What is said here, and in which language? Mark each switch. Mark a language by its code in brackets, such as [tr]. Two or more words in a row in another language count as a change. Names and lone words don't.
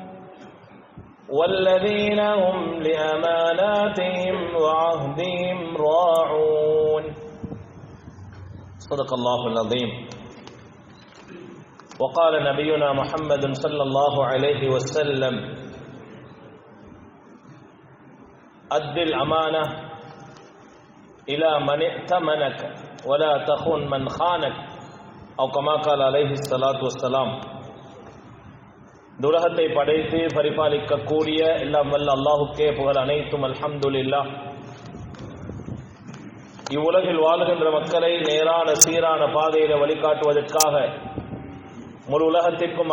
[ar] والذين هم لأماناتهم وعهدهم راعون صدق الله العظيم وقال نبينا محمد صلى الله عليه وسلم أد الأمانة إلى من ائتمنك ولا تخن من خانك أو كما قال عليه الصلاة والسلام. [ta] உலகத்தை படைத்து பரிபாலிக்கக்கூடிய எல்லாம் வல்ல அல்லாஹுக்கே புகழ் அனைத்தும் அல்ஹம்துலில்லாஹ். இவ்வுலகில் வாழுகின்ற மக்களை நேரான சீரான பாதையில வழிகாட்டுவதற்காக முழு உலகத்திற்கும்